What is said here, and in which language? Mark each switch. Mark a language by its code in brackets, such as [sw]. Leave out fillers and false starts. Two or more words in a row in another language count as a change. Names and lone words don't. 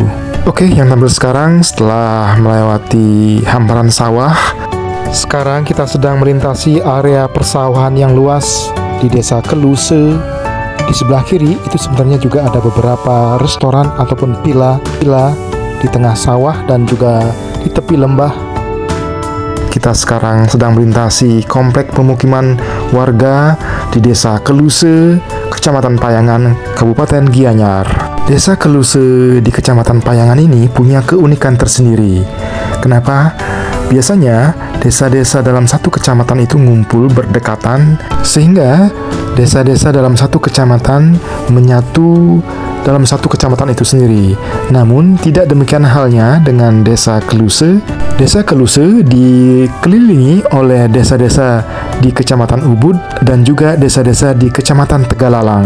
[id] Oke, yang tampil sekarang setelah melewati hamparan sawah, sekarang kita sedang melintasi area persawahan yang luas di Desa Keluse. Di sebelah kiri itu sebenarnya juga ada beberapa restoran ataupun pila-pila di tengah sawah dan juga di tepi lembah. Kita sekarang sedang melintasi komplek pemukiman warga di Desa Keluse, Kecamatan Payangan, Kabupaten Gianyar. Desa Keluse di Kecamatan Payangan ini punya keunikan tersendiri. Kenapa? Biasanya desa-desa dalam satu kecamatan itu ngumpul berdekatan, sehingga desa-desa dalam satu kecamatan menyatu dalam satu kecamatan itu sendiri. Namun tidak demikian halnya dengan Desa Keluse. Desa Keluse dikelilingi oleh desa-desa di Kecamatan Ubud dan juga desa-desa di Kecamatan Tegalalang.